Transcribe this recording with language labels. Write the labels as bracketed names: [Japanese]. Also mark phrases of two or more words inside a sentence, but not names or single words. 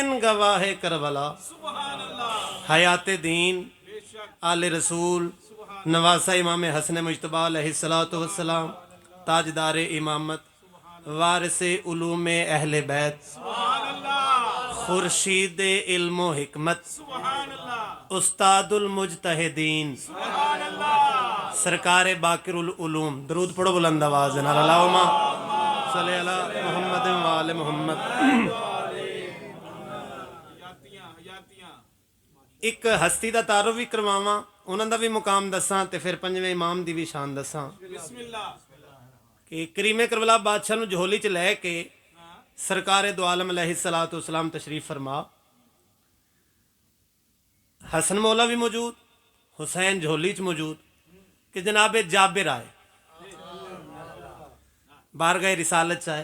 [Urdu] گواہِ کربلا، حیاتِ دین، آلِ رسول، نواسہ امام حسن مجتبیٰ [Arabic] عليه الصلاة والسلام, [Urdu] تاجدارِ امامت، وارثِ علومِ اہلِ بیت، خورشیدِ علم حکمت، استاد المجتہدین، سرکار باقر العلوم. [Punjabi] درود پڑھو بلند آواز نال, [Arabic] اللهم صل على محمد وآل محمد. [Punjabi] ایک ہستی کا تعارف بھی کرواواں، اونہاں کا بھی مقام دساں تے پھر پنجویں امام کی بھی شان دساں کہ کریمِ کربلا بادشاہ نوں جھولی چ لے کے سرکار دو عالم [Arabic] عليه الصلاة والسلام [Punjabi] تشریف فرما. حسن مولا بھی موجود، حسین جھولی چ موجود کہ جنابِ جابر آئے، بارگاہِ رسالت چ آئے.